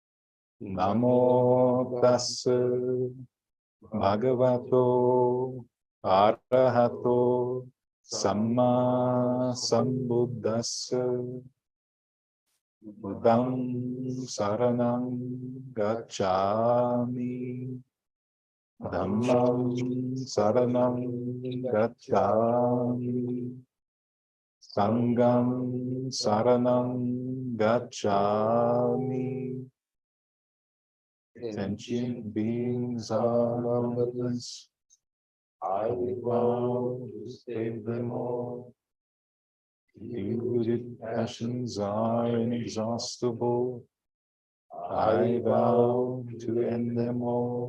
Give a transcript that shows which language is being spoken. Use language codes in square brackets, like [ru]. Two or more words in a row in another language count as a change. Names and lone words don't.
[pi] Namo Tassa Bhagavato Arahato Samma Sambuddhassa Buddham Saranam Gacchami Dhammam Saranam Gacchami Sangham Saranam Gacchami. [en] Sentient beings are numberless. I vow to save them all. Deluded passions are inexhaustible. I vow to end them all.